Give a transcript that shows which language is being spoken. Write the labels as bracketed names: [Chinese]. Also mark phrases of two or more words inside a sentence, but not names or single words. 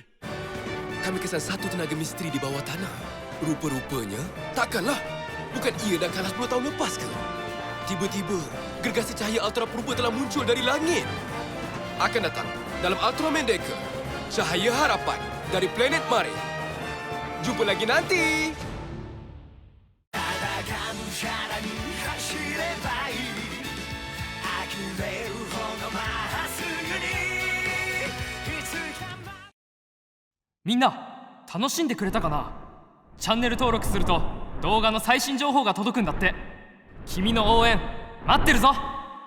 [Malay] Kami kesan satu tenaga misteri di bawah tanah. Rupa-rupanya, takkanlah. Bukan ia dah kalah 10 tahun lepas ke? Tiba-tiba, gergasi cahaya Ultra Purba telah muncul dari langit. Akan datang dalam Ultraman Decker. Cahaya harapan dari planet Mare. Jumpa lagi nanti. [Japanese] Minna, 楽しんでくれたかな？チャンネル登録すると動画の最新情報が届くんだって。君の応援待ってるぞ。